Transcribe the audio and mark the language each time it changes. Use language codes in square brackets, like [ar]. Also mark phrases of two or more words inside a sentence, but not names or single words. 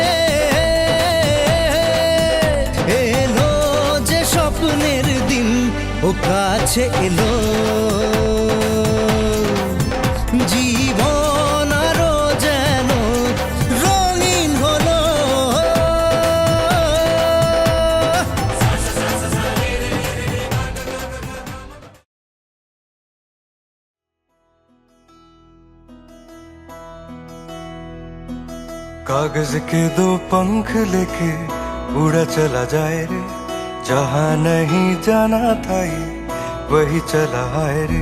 [bn] এলো যে স্বপ্নের দিন ও কাছে এলো, জীবন আরো যেন রঙিন হলো। [hi] कागज के दो पंख लेके उड़ा चला जाए रे, जहाँ नहीं जाना था ये वही चला आए रे।